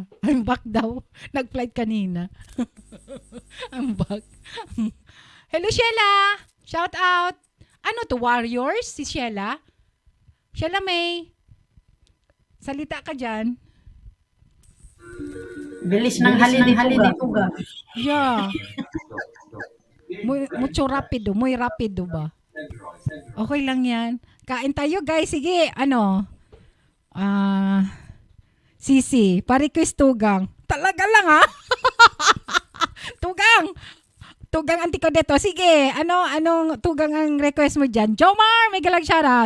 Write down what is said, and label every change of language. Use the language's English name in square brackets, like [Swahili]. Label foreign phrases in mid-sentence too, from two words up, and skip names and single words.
[English] I'm back [Filipino] daw. Nag-flight kanina. [English] I'm back. Hello, Sheila! Shout out! [Filipino] Ano to, Warriors? Si Sheila? Sheila May. Salita ka dyan. Bilis ng haliday ko ga. [Spanish] Yeah. Mucho rapido. Muy rapido [Filipino] ba? Okay lang yan. Kain tayo, guys. Sige, Sisi, pa-request tugang. Talaga lang, ha? Tugang auntie ko dito. Sige, anong tugang ang request mo dyan? Jomar, may galang shoutout.